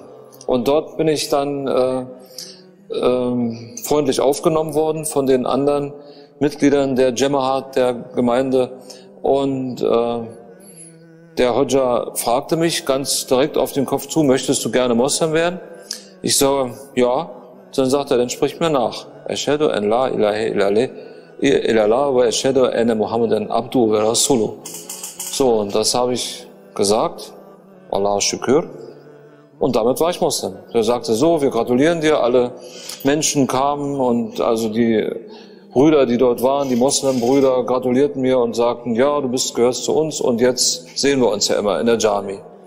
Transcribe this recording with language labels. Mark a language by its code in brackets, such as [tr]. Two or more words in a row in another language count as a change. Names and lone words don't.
[de] Und dort bin ich dann freundlich aufgenommen worden von den anderen Mitgliedern der Jemaat, der Gemeinde, Und der Hodja fragte mich ganz direkt auf den Kopf zu, möchtest du gerne Moslem werden? Ich sage, ja. Dann sagt er, dann sprich mir nach. [ar] أشهد أن لا إله إلا الله وأشهد أن محمدا عبده ورسوله. [de] So, und das habe ich gesagt. [ar] الله شكر. [de] Und damit war ich Moslem. Er sagte so, wir gratulieren dir. Alle Menschen kamen und also die Brüder, die dort waren, die Moslem-Brüder, gratulierten mir und sagten, ja, du gehörst zu uns und jetzt sehen wir uns ja immer in der Jami.